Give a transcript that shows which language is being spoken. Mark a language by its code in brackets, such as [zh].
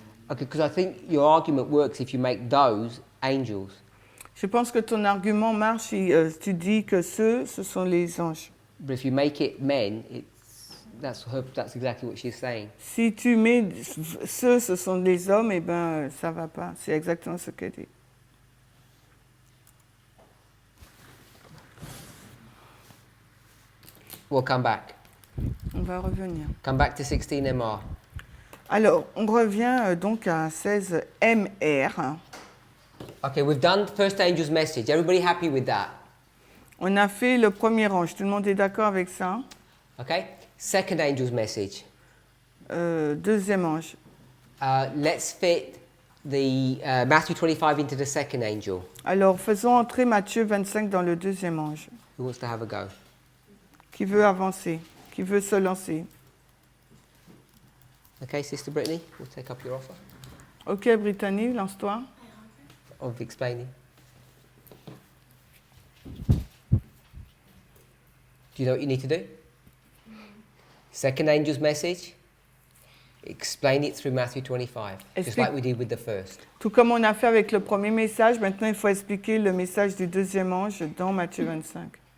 [en] Okay, because I think your argument works if you make those angels. [fr] Je pense que ton argument marche si tu dis que ce sont les anges. [en] But if you make it men, that's exactly what she's saying. [fr] Si tu mets ce sont les hommes, eh ben ça va pas. C'est exactement ce qu'elle dit. [en] We'll come back. [fr] On va revenir. [en] Come back to 16 MR. [fr] Alors, on revient donc à 16 MR. [en] Okay, we've done the first angel's message. Everybody happy with that? [fr] On a fait le premier ange. Tout le monde est d'accord avec ça? [en] Okay. Second angel's message. [fr] Deuxième ange. [en] Let's fit the Matthew 25 into the second angel. [fr] Alors, faisons entrer Matthieu 25 dans le deuxième ange. [en] Who wants to have a go? [fr] Qui veut avancer? Qui veut se lancer? [en] Okay, Sister Brittany, we'll take up your offer [fr] Ok, Brittany, lance-toi. [en] of explaining. Do you know what you need to do? Second angel's message. Explain it through Matthew 25, just like we did with the first. [fr] Tout comme on a fait avec le premier message, maintenant il faut expliquer le message du deuxième ange dans Matthieu 25.